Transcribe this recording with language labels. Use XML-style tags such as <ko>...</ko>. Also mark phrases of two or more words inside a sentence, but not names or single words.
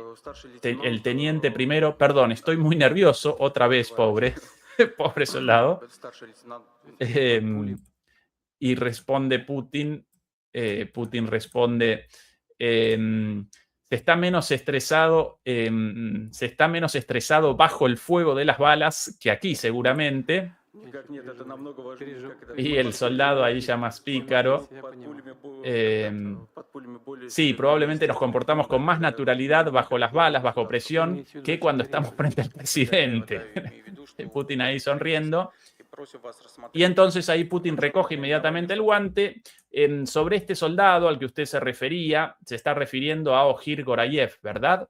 <es>El teniente primero, perdón, estoy muy nervioso, otra vez, pobre soldado. Y responde Putin, responde, se está menos estresado bajo el fuego de las balas que aquí seguramente.</es> <ru>Никак нет, это намного важнее, как это</ru> <es>Y el soldado ahí ya más pícaro.</es> <ru>под пулями более</ru> <es>Sí, probablemente nos comportamos con más naturalidad bajo las balas, bajo presión, que cuando estamos frente al presidente. Putin ahí sonriendo. Y entonces ahí Putin recoge inmediatamente el guante. Sobre este soldado al que usted se refería, se está refiriendo a Ojir Gorayev, ¿verdad?</es>